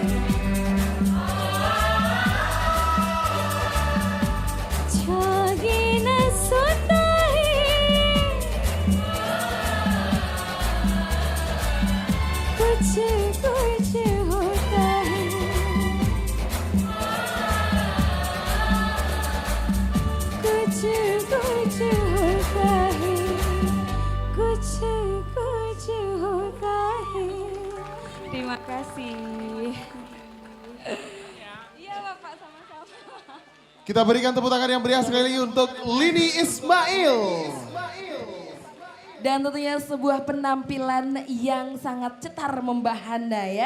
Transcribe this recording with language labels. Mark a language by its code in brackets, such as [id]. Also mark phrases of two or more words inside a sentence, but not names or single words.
[hi] जागे न सोता है कुछ कुछ होता है कुछ कुछ होता है कुछ कुछ होता है [id] terima kasih iya Bapak sama-sama. Kita berikan tepuk tangan yang meriah sekali lagi untuk Lini Ismail. Dan tentunya sebuah penampilan yang sangat cetar membahana ya.